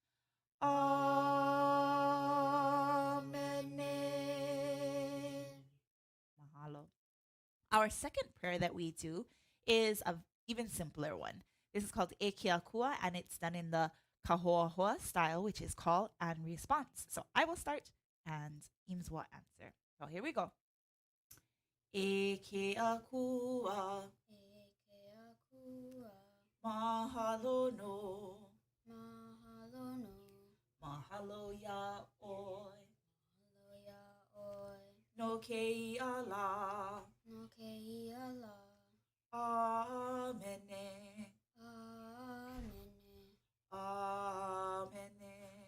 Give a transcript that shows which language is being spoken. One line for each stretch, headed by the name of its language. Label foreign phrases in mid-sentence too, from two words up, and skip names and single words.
English: Amen. Mahalo. Our second prayer that we do is an even simpler one. This is called E Kiakua, and it's done in the Kahoahoa style, which is call and response. So I will start, and Eames will answer. So here we go.
Hawaiian: E Kiakua, mahalo no, mahalo ya oi, no ke ala, amene, amene.